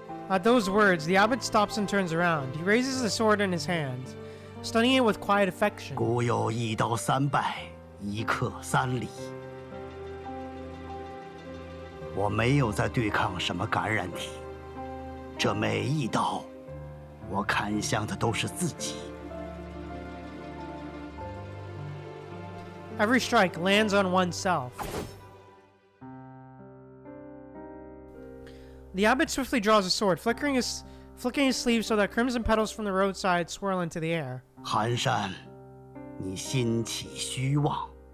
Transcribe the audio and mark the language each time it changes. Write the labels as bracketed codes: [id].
[en] At those words, the abbot stops and turns around. He raises the sword in his hand, studying it with quiet affection. [zh] 古有一刀三拜，一刻三里。我没有在对抗什么感染体，这每一刀，我砍向的都是自己。 [en] Every strike lands on oneself. The abbot swiftly draws a sword, flicking his sleeve so that crimson petals from the roadside swirl into the air. [zh] 寒山，你心起虚妄。